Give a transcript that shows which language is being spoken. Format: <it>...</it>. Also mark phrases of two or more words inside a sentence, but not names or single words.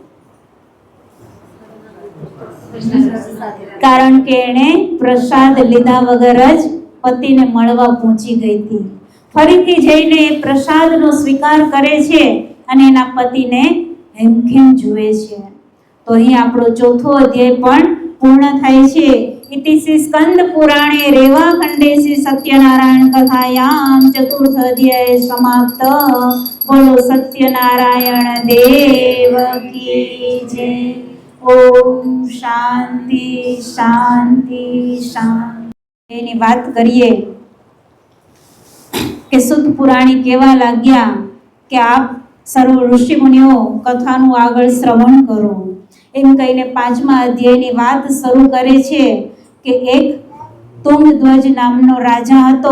<gu>કારણ કે એણે પ્રસાદ લીધા વગર જ પતિને મળવા પહોંચી ગઈ હતી. ફરીથી જઈને એ પ્રસાદનો સ્વીકાર કરે છે અને એના પતિને હેમખેમ જુએ છે. તો અહીં આપણો ચોથો અધ્યાય પણ પૂર્ણ થાય છે.</gu> <sa>इति श्री स्कंद पुराणे रेवाखंडे श्री सत्यनारायण कथायाम चतुर्थ अध्याय समाप्त।</sa> <hi>बोलो सत्यनारायण देव की जय।</hi> <sa>ओम शांति शांति शांति।</sa> <gu>એની વાત કરીએ કે સુત પુરાણી કેવા લાગ્યા કે આપ સર્વ ઋષિ મુનિઓ કથાનું આગળ શ્રવણ કરો એમ કહીને પાંચમા અધ્યાયની વાત શરૂ કરે છે કે એક તુંગધ્વજ નામનો રાજા હતો.</gu>